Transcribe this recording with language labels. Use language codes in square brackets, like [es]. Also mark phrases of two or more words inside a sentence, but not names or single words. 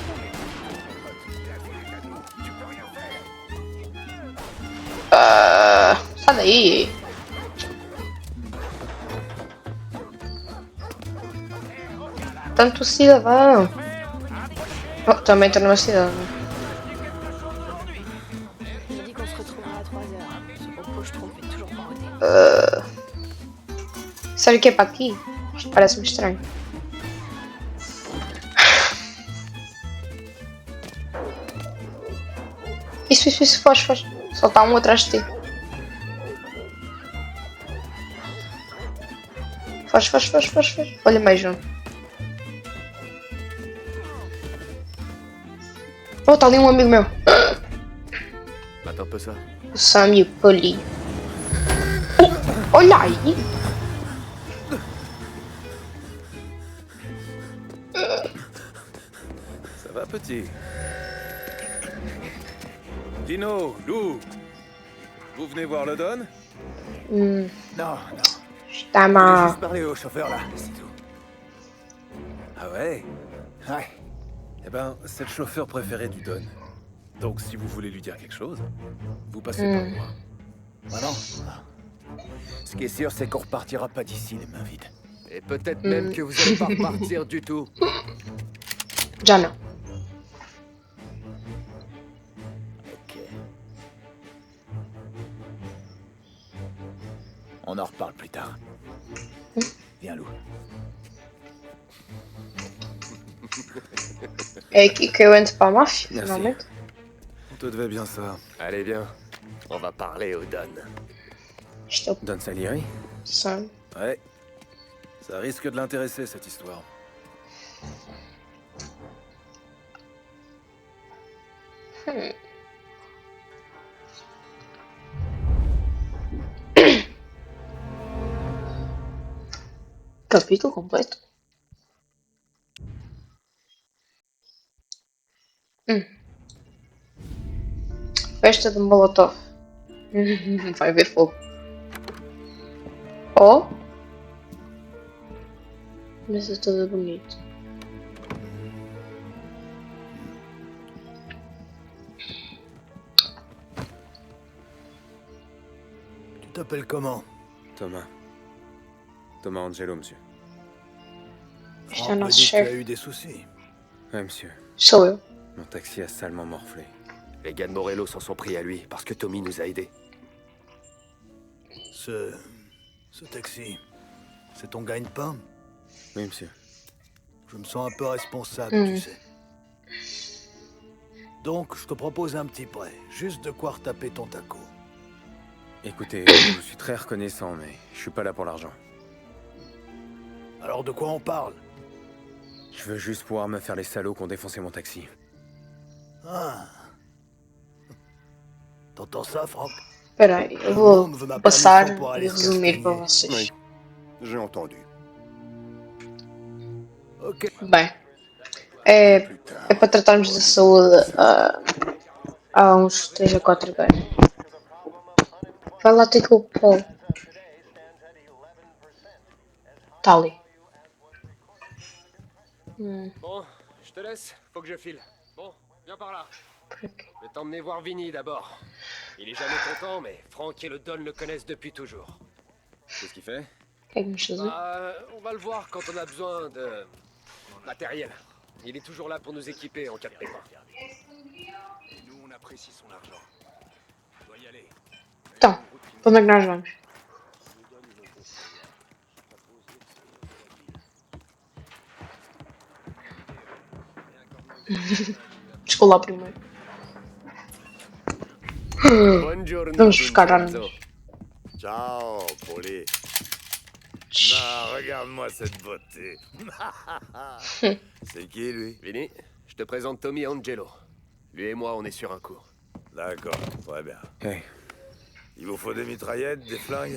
[pt] Sai daí. Tanto cidadão. Oh, também estou numa cidade. [fr] J'ai dit qu'on se retrouvera à 3h. Ce propos, je trompais toujours pas au dé. [pt] Sério que é para aqui? Isto parece-me estranho. Isso, foge. Só está um atrás de ti. Foge. Olha mais um. Oh, está ali um amigo meu. [fr] Mate un peu ça. [pt] O Sam e o Poli. Oh, olha aí. [fr] Ça va, petit? Dino, Lou, vous venez voir le Don? Non. [pt] Está [fr] Je voulais [pt] mal. [fr] juste parler au chauffeur là, c'est tout. Ah ouais? Ouais. Eh ben, c'est le chauffeur préféré du Don. Donc, si vous voulez lui dire quelque chose, vous passez par moi. Ah non. Ce qui est sûr, c'est qu'on repartira pas d'ici les mains vides. Et peut-être même que vous allez pas repartir du tout. [pt] Já não. Ok. [fr] On en reparle plus tard. Viens, Lou. [pt] É aqui que eu entro para a máfia, [fr] Merci. [pt] finalmente. [fr] On te devait bien ça. Allez, viens. On va parler au Don. [pt] Isto é o Don Salieri? [fr] Sam. Ouais. Ça risque de l'intéresser, cette histoire. [pt] Capítulo completo. Festa de Molotov. Vai haver fogo. Oh! Mesa toda bonita. [fr] Tu t'appelles comment? Thomas. Thomas Angelo, monsieur. [pt] Isto é o [fr] Franck me [pt] nosso [fr] dit que tu as [pt] chefe. eu [fr] des soucis. Ouais, monsieur. [pt] Sou eu. [fr] Mon taxi a salement morflé. Les gars de Morello s'en sont pris à lui parce que Tommy nous a aidés. Ce taxi, c'est ton gagne-pain? Oui, monsieur. Je me sens un peu responsable, tu sais. Donc, je te propose un petit prêt. Juste de quoi retaper ton taco. Écoutez, je vous suis très reconnaissant, mais je suis pas là pour l'argent. Alors, de quoi on parle? Je veux juste pouvoir me faire les salauds qui ont défoncé mon taxi. Ah. T'entends ça, Franck? [pt] Espera aí, eu vou passar e resumir para vocês. [fr] J'ai entendu. [pt] Ok. Bem, é para tratarmos da saúde há uns 3 a 4 gajos. Vai lá ter com o Paul. Tá ali. [fr] Bon, je te laisse. Faut que je file. Bon, viens par là. [pt] Por aqui. [fr] Je vais t'emmener voir Vinny d'abord. Il est jamais content, mais Franck et le Don le connaissent depuis toujours. Qu'est-ce qu'il fait? [pt] O que é que vamos fazer? [fr] On va le voir quand on a besoin de matériel. Il est toujours là pour nous équiper en cas de pépin. Nous, on apprécie son argent. Je dois y aller. [pt] Então, para onde é que nós vamos? Desculpa lá primeiro. [it] Buongiorno, [pt] Vamos buscar [it] Vincenzo. [pt] armas. [it] Ciao, Poli. [fr] Ah, regarde-moi cette beauté. C'est qui, lui? Vinny, je te présente Tommy Angelo. Lui et moi, on est sur un coup. D'accord, très bien. Hey, Il vous faut des mitraillettes, des flingues?